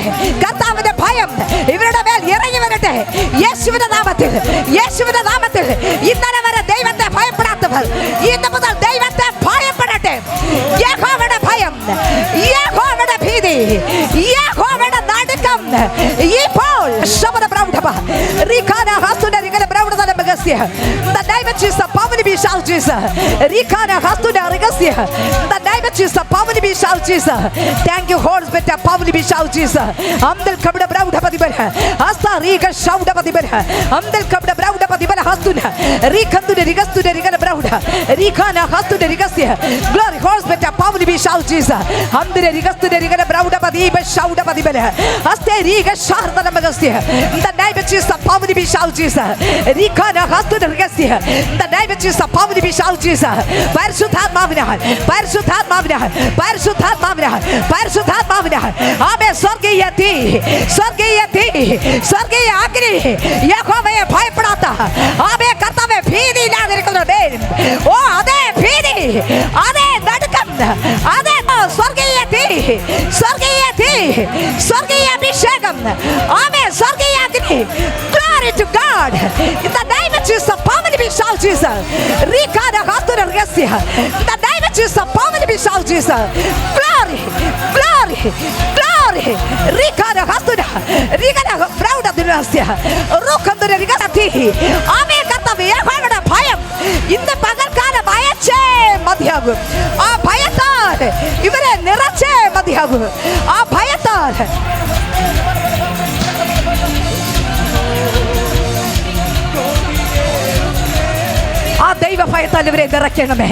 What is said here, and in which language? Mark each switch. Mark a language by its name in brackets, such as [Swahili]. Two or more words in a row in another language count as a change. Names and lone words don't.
[Malayalam] കർത്താവിന്റെ ഭയം ഇവരുടെ മേൽ ഇറങ്ങി വരട്ടെ. യേശുവിന്റെ നാമത്തിൽ, യേശുവിന്റെ നാമത്തിൽ. ഇന്നലെ വരെ ദൈവത്തെ ഭയപ്പെടാത്തവർ ഇന്ന് മുതൽ ദൈവത്തെ ഭയപ്പെടട്ടെ. യഹോവയുടെ ഭയം, യഹോവയുടെ ഭീതി, യഹോവയുടെ നടുക്കം ഇപ്പോൾ ശബ്ദ പ്രൗഢമ റിഖാന ഹസ്തുന റിഖന പ്രൗഢത ബഗസ്യ. [English] The name of Jesus, power be shout Jesus. Rikhana hastuna regasia. The name of Jesus, power be shout Jesus. Thank you, Holy Spirit, power be shout Jesus. Amdal kabda brauda padibara. Hasta riga shauda padibara. Amdal kabda brauda padibara hastuna. Rikhantuna rigastuna rigana brauda. Rikhana hastuna regasia. Glory, Holy Spirit, power be shout Jesus. Amdal rigastuna rigana brauda padiba shauda padibara. Hasta riga sharda bagasia. The name of Jesus, power be shout Jesus. Rikhana hastuna regasia. The name of Jesus, power be shout Jesus. [Malayalam] പരിശുദ്ധാത്മാവിനാൽ, പരിശുദ്ധാത്മാവിനാൽ, പരിശുദ്ധാത്മാവിനാൽ, പരിശുദ്ധാത്മാവിനാൽ. ആമേൻ. സ്വർഗീയ തീ, സ്വർഗീയ തീ, സ്വർഗീയ അഗ്നി. യഹോവയെ ഭയപ്പെടാത്ത ആമേൻ കർത്താവേ ഭീതിയില്ലാതിരിക്കുന്നവരുടെ ഓ അതേ ഭീതി, അതേ നടുക്കം, അതേ സ്വർഗീയ തീ, സ്വർഗീയ തീ, സ്വർഗീയ അഭിഷേകം. ആമേൻ. സ്വർഗീയ അഗ്നി. [English] Glory to God. In the name of Jesus, power be shout Jesus. Rikhana hastuna regasia. The name of Jesus, power be shout Jesus. Glory, glory, glory. Rikhana hastuna rigana brauda dinastia. Rukanduna rigati. [Malayalam] ആമേൻ കർത്താവേ യഹോവയുടെ ഭയം ഇന്ന് പകൽക്കാലം അയച്ചേ മതിയാകും. ആ ഭയത്താൽ ഇവരെ നിറച്ചേ മതിയാകും. ആ ഭയത്താൽ ആ ദൈവ ഭയത്താൽ ഇവരെ നിറയ്ക്കണമേ.